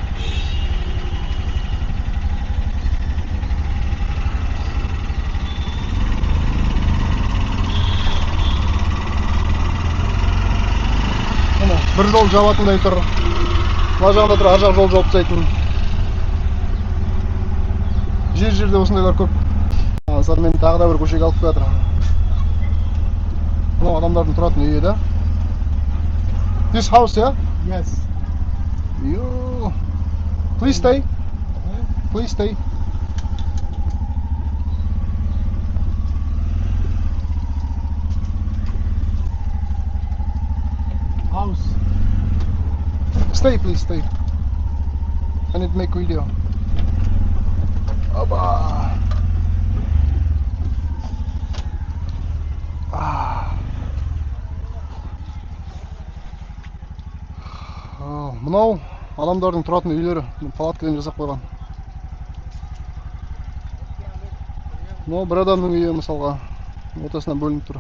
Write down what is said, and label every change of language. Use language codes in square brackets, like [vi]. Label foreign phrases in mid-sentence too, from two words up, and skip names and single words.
[kk] Бір жол жабатындай тұр. Мына жағында тұр, ар жақ жол жауып тастайтын. Жер-жерде осындайлар көп. Мен тағы да бір көшеге алып жатыр. Мынау адамдардың тұратын үйі да. [en] This house, yeah? Yes. You. Please stay. Please stay. House. Stay, please stay. I need to make video. Opa. [kk] Мынау адамдардың тұратын үйлері, палаткадан жасап қойған. Мынау бір адамның үйі мысалға ортасынан бөлініп тұр.